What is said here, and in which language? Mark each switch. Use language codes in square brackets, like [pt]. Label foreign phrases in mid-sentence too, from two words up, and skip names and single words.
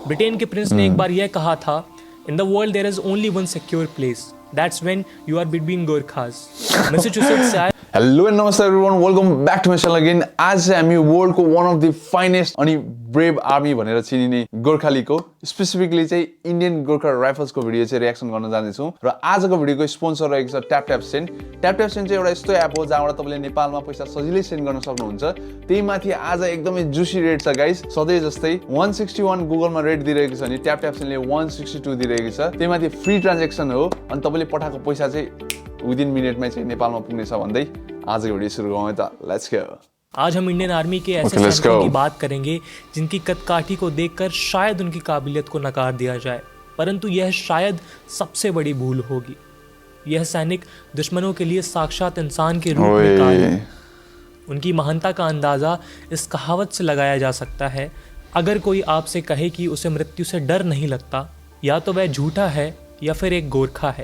[hi] ब्रिटेन के प्रिंस ने एक बार यह कहा था, [en] In the world there is only one secure place, that's when you are between Gorkhas. [hi] मैसेच्यूसेट्स से आए। [en] Hello and namaste everyone, welcome back to my channel again. [ne] आज चाहिँ हामी वर्ल्डको [en] one of the finest [ne] अनि [en] brave army [ne] भनेर चिनिने गोर्खालीको स्पेसिफिकली चाहिँ इन्डियन गोर्खा राइफल्सको भिडियो चाहिँ रियाक्सन गर्न जाँदैछौँ। र आजको भिडियोको स्पोन्सर रहेको छ ट्याप ट्याप सेन्ड। ट्याप ट्याप सेन्ड चाहिँ एउटा यस्तो एप हो जहाँबाट तपाईँले नेपालमा पैसा सजिलै सेन्ड गर्न सक्नुहुन्छ। त्यही माथि आज एकदमै [en] juicy rate [ne] छ गाइस। सधैँ जस्तै 161 गुगलमा रेट दिइरहेको छ भने ट्याप ट्याप सेन्डले 162 दिइरहेको छ। त्यही माथि [en] free transaction [ne] हो अनि तपाईँले पठाएको पैसा चाहिँ विदिन मिनटमै चाहिँ नेपालमा पुग्नेछ भन्दै आज भिडियो सुरु गरौँ त। [en] Let's go. [hi] आज हम इंडियन आर्मी के ऐसे सैनिकों की बात करेंगे जिनकी कदकाठी को देखकर शायद उनकी काबिलियत को नकार दिया जाए, परंतु यह शायद सबसे बड़ी भूल होगी। यह सैनिक दुश्मनों के लिए साक्षात इंसान के रूप में कायल है। उनकी महानता का अंदाजा इस कहावत से लगाया जा सकता है, अगर कोई आपसे कहे कि उसे मृत्यु से डर नहीं लगता, या तो वह झूठा है या फिर एक गोरखा है।